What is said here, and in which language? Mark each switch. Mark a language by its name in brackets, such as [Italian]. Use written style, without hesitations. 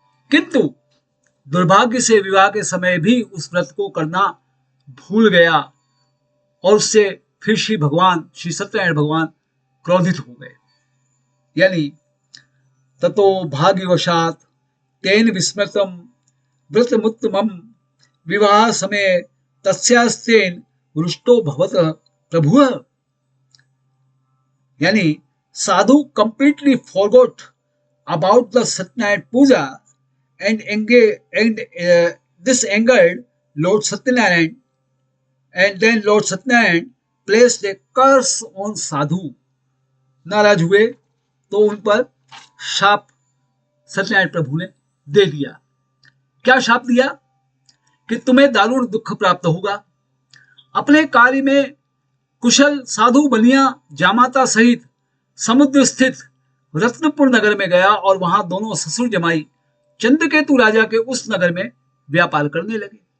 [Hindi] किंतु दुर्भाग्य से विवाह के समय भी उस व्रत को करना भूल गया और उससे फिर श्री सत्यनारायण भगवान क्रोधित हो गए। [Sanskrit] यानी ततो भाग्यवशात तेन विस्मृतम व्रतमुत्तमम विवाह समय तस्यास्तेन रुष्टो भवत प्रभु। [English] यानी Sadhu completely forgot about the Satyanarayan puja and this angered Lord Satyanarayan, and then Lord Satyanarayan placed a curse on Sadhu. [Hindi] नाराज हुए तो उन पर शाप सत्यनारायण प्रभु ने दे दिया। क्या शाप दिया कि तुम्हें दारुण दुख प्राप्त होगा। अपने कार्य में कुशल साधु बनिया जामाता सहित समुद्र स्थित रत्नपुर नगर में गया और वहां दोनों ससुर जमाई चंद्रकेतु राजा के उस नगर में व्यापार करने लगे।